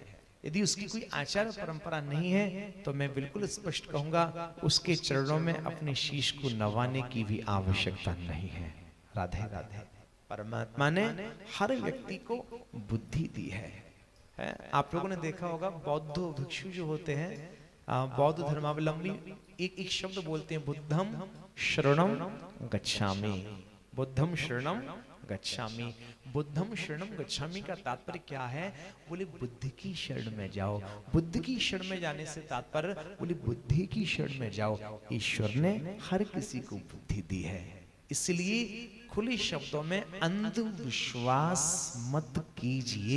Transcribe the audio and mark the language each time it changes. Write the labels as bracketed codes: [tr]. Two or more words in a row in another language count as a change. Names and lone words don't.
[hi] यदि उसकी कोई आचार्य परंपरा नहीं है तो मैं बिल्कुल स्पष्ट कहूंगा उसके चरणों में अपने शीश को नवाने की भी आवश्यकता नहीं है। राधे राधे। परमात्मा ने हर व्यक्ति को बुद्धि दी है। आप लोगों ने देखा होगा बौद्ध भिक्षु जो होते हैं, बौद्ध धर्मावलंबी एक शब्द बोलते हैं, [pi] बुद्धम शरणम गच्छामि। बुद्धम शरणम गच्छामि। बुद्धम शरणम गच्छामि [hi] का तात्पर्य क्या है? बोले बुद्ध की शरण में जाओ। बुद्ध की शरण में जाने से तात्पर्य बोले बुद्धि की शरण में जाओ। ईश्वर ने हर किसी को बुद्धि दी है, इसलिए खुले शब्दों में अंधविश्वास मत कीजिए।